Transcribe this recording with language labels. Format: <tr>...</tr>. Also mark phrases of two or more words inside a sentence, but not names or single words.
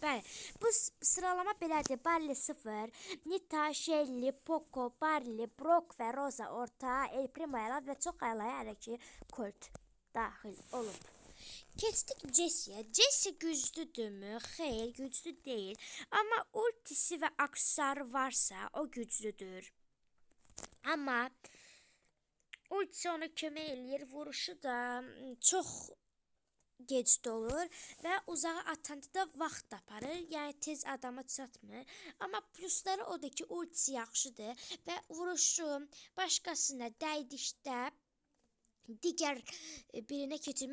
<az>Bəli, bu sıralama belədir. Barley 0, Nita, Shelly, Poco, Barley, Brock və Rosa orta, El Primo əla və çox əlaya hələ ki Colt daxil olub. Keçdik Jesse'ye. Jesse güclüdürmü? Xeyr, güclü değil.</az> <tr>Ama ultisi ve aksarı varsa o güclüdür.</tr> <az>Ama ultisi ona kömək eləyir. Vuruşu da çox gecdə olur və uzağa atanda da vaxt aparır. Yəni tez adama çatmır. Amma plusları odur ki, ultisi yaxşıdır və vuruşu başqasına dəydikdə digər birinə keçir.</az>